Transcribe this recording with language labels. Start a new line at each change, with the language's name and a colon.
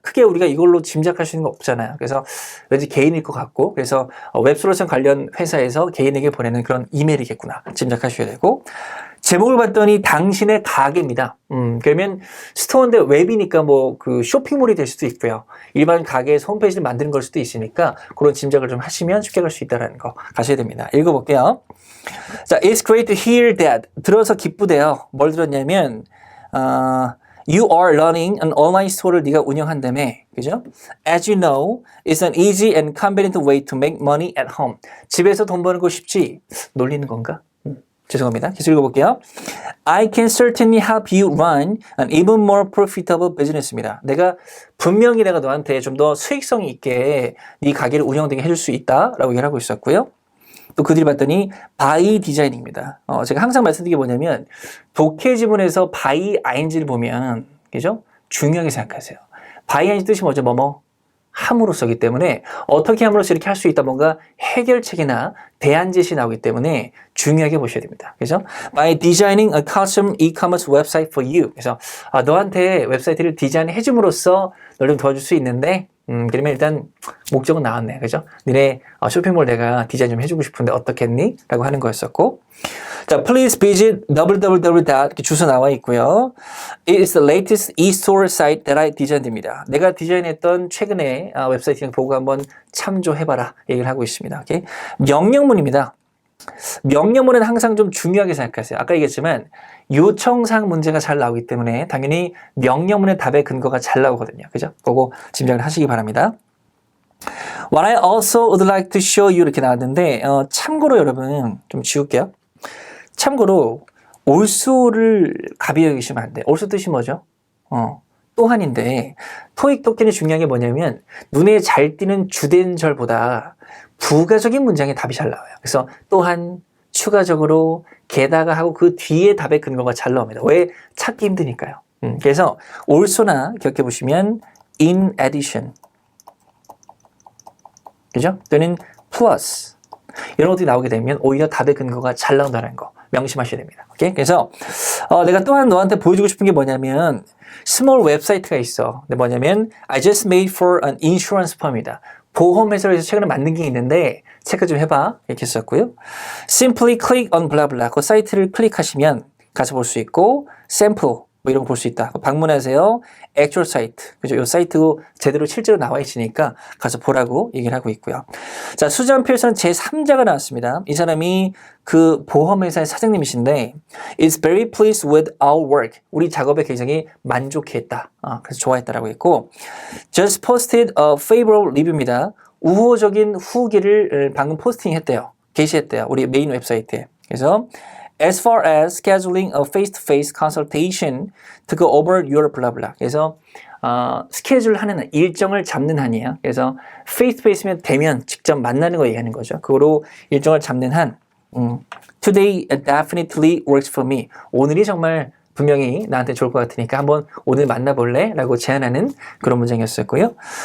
Korean: 크게 우리가 이걸로 짐작할 수 있는 거 없잖아요. 그래서 왠지 개인일 것 같고, 그래서 웹솔루션 관련 회사에서 개인에게 보내는 그런 이메일이겠구나 짐작하셔야 되고, 제목을 봤더니 당신의 가게입니다. 그러면 스토어인데 웹이니까 뭐 그 쇼핑몰이 될 수도 있고요. 일반 가게에서 홈페이지를 만드는 걸 수도 있으니까 그런 짐작을 좀 하시면 쉽게 갈 수 있다는 거 가셔야 됩니다. 읽어볼게요. 자,
English: it's great to hear that.
Korean: 들어서 기쁘대요. 뭘 들었냐면
English: you are running an online store를
Korean: 네가 운영한다며. 그죠?
English: As you know, it's an easy and convenient way to make money at home.
Korean: 집에서 돈 버는 거 쉽지? 놀리는 건가? 죄송합니다. 계속 읽어볼게요.
English: I can certainly help you run an even more profitable business입니다.
Korean: 분명히 내가 너한테 좀 더 수익성이 있게 네 가게를 운영되게 해줄 수 있다라고 얘기를 하고 있었고요. 또 그들이 봤더니
English: by design
Korean: 입니다. 제가 항상 말씀드린 게 뭐냐면 독해 지문에서 by ing를 보면 그죠? 중요하게 생각하세요. by ing 뜻이 뭐죠? 함으로써기 때문에 어떻게 함으로써 이렇게 할 수 있다, 뭔가 해결책이나 대안 제시 나오기 때문에 중요하게 보셔야 됩니다. 그죠?
English: By designing a custom e-commerce website for you.
Korean: 그래서 너한테 웹사이트를 디자인해 줌으로써 널 좀 도와줄 수 있는데 그러면 일단 목적은 나왔네. 그죠? 니네 쇼핑몰 내가 디자인 좀 해주고 싶은데 어떻겠니? 라고 하는 거였었고, 자,
English: please visit www.
Korean: 이렇게 주소 나와 있고요.
English: It is the latest e-store site that I designed입니다.
Korean: 내가 디자인했던 최근에 웹사이트 보고 한번 참조해봐라 얘기를 하고 있습니다. 오케이? 명령문입니다. 명령문은 항상 좀 중요하게 생각하세요. 아까 얘기했지만 요청사항 문제가 잘 나오기 때문에 당연히 명령문의 답의 근거가 잘 나오거든요. 그죠? 그거 짐작을 하시기 바랍니다.
English: What I also would like to show you
Korean: 이렇게 나왔는데 참고로 여러분 좀 지울게요. 참고로 also를 가벼이 여기시면 안 돼요. also 뜻이 뭐죠? 또한인데 토익 독해는 중요한 게 뭐냐면 눈에 잘 띄는 주된 절보다 부가적인 문장의 답이 잘 나와요. 그래서 또한, 추가적으로, 게다가 하고 그 뒤에 답의 근거가 잘 나옵니다. 왜? 찾기 힘드니까요. 그래서 also나 기억해 보시면 in addition, 그죠? 또는 plus 이런 것들이 나오게 되면 오히려 답의 근거가 잘 나온다는 거 명심하셔야 됩니다. 오케이? 그래서 내가 또한 너한테 보여주고 싶은 게 뭐냐면 스몰 웹사이트가 있어. 근데 뭐냐면
English: I just made for an insurance firm이다.
Korean: 보험회사에서 최근에 만든 게 있는데 체크 좀 해봐. 이렇게 썼고요.
English: Simply click on blah blah.
Korean: 그 사이트를 클릭하시면 가서 볼 수 있고 sample 뭐 이런 거 볼 수 있다. 방문하세요. actual site. 그죠? 이 사이트도 제대로 실제로 나와 있으니까 가서 보라고 얘기를 하고 있고요. 자, 수잔 필슨 제3자가 나왔습니다. 이 사람이 그 보험회사의 사장님이신데
English: is very pleased with our work.
Korean: 우리 작업에 굉장히 만족했다. 그래서 좋아했다라고 했고
English: just posted a favorable review입니다.
Korean: 우호적인 후기를 방금 포스팅했대요. 게시했대요. 우리 메인 웹사이트에.
English: 그래서 As far as scheduling a face-to-face consultation to go over your blah blah.
Korean: 그래서 스케줄하는 일정을 잡는 한이에요. 그래서 face-to-face면 대면 직접 만나는 거 얘기하는 거죠. 그거로 일정을 잡는 한
English: Today definitely works for me.
Korean: 오늘이 정말 분명히 나한테 좋을 것 같으니까 한번 오늘 만나볼래? 라고 제안하는 그런 문장이었었고요.